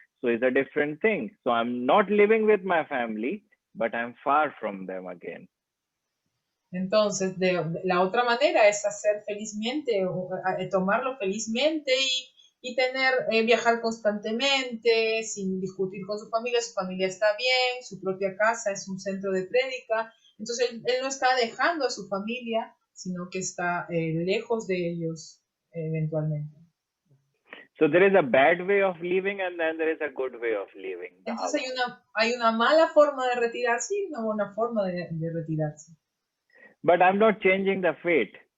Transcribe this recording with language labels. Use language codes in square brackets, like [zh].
[en] So it's a different thing. So I'm not living with my family, but I'm far from them again. [es] Entonces, la otra manera es hacer felizmente, tomarlo felizmente y viajar constantemente, sin discutir con su familia está bien, su propia casa es un centro de prédica. Entonces, él no está dejando a su familia, sino que está lejos de ellos eventualmente. [en] So there is a bad way of living and then there is a good way of living. [es] Entonces hay una mala forma de retirarse y una buena forma de retirarse. [en] But I'm not changing the fate.